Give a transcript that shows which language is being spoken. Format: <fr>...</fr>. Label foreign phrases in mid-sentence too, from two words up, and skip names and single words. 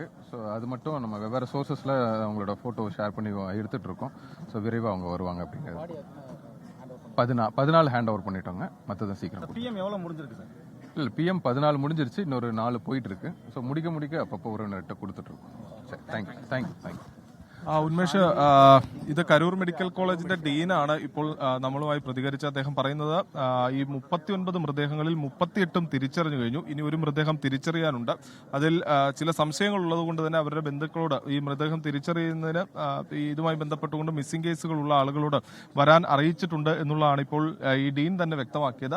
<ta>ஸோ அது மட்டும் நம்ம வெவ்வேறு சோர்சஸில் அவங்களோட ஃபோட்டோ ஷேர் பண்ணி எடுத்துட்டு இருக்கோம். ஸோ விரைவாக அவங்க வருவாங்க அப்படிங்கிறது. 14</ta> <en>hand over</en> <ta>பண்ணிட்டோங்க. மற்றதும் சீக்கிரம். பிஎம் எவ்வளோ முடிஞ்சிருக்கு சார்? இல்லை, பிஎம் 14 முடிஞ்சிருச்சு. இன்னொரு 4 போயிட்டு இருக்கு. ஸோ முடிக்க அப்பப்போ உறவினர்கிட்ட கொடுத்துட்டு இருக்கோம். சரி, தேங்க்யூ.</ta> <ml>ഉന്മേഷ്, ഇത് കരൂർ മെഡിക്കൽ കോളേജിന്റെ ഡീനാണ് ഇപ്പോൾ നമ്മളുമായി പ്രതികരിച്ച അദ്ദേഹം പറയുന്നത് ഈ 39 മൃതദേഹങ്ങളിൽ 38 തിരിച്ചറിഞ്ഞു കഴിഞ്ഞു. ഇനി ഒരു മൃതദേഹം തിരിച്ചറിയാനുണ്ട്. അതിൽ ചില സംശയങ്ങൾ ഉള്ളതുകൊണ്ട് തന്നെ അവരുടെ ബന്ധുക്കളോട് ഈ മൃതദേഹം തിരിച്ചറിയുന്നതിന് ഇതുമായി ബന്ധപ്പെട്ടുകൊണ്ട് മിസ്സിംഗ് കേസുകളുള്ള ആളുകളോട് വരാൻ അറിയിച്ചിട്ടുണ്ട് എന്നുള്ളതാണ് ഇപ്പോൾ ഈ ഡീൻ തന്നെ വ്യക്തമാക്കിയത്.</ml>